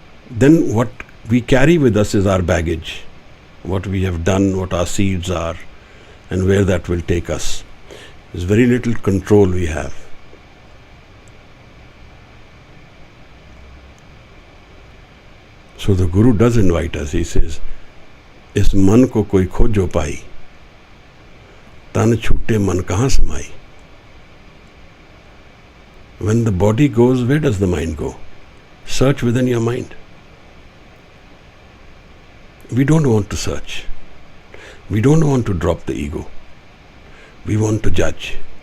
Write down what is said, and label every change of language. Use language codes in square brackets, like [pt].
[en] Then what we carry with us is our baggage, what we have done, what our seeds are, and where that will take us. There's very little control we have. So the Guru does invite us. [hi] He says, इस मन को कोई खोजो पाई, तन छूटे मन कहाँ समाई. [en] When the body goes, where does the mind go? Search within your mind. We don't want to search. We don't want to drop the ego. We want to judge.